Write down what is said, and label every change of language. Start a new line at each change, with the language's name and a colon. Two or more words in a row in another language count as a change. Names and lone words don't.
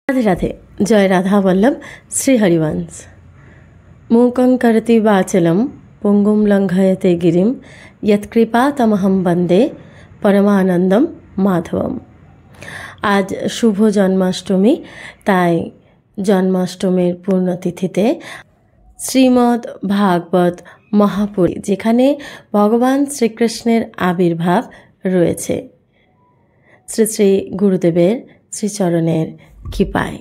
Hindi: राधे राधे। जय राधा वल्लभ। श्री हरिवंश।
Sanskrit: मूकं करति वाचलं पुंगुं लंघयते गिरिं यत्कृपातमहं वन्दे परमानंदम माधवम।
Hindi: आज शुभ जन्माष्टमी,
Bangla: তাই জন্মাষ্টমীর পূর্ণতিথিতে শ্রীমদ্ ভাগবত মহাপুরী, যেখানে ভগবান শ্রীকৃষ্ণের আবির্ভাব রয়েছে, শ্রী শ্রী গুরুদেবের শ্রীচরণের কৃপায়।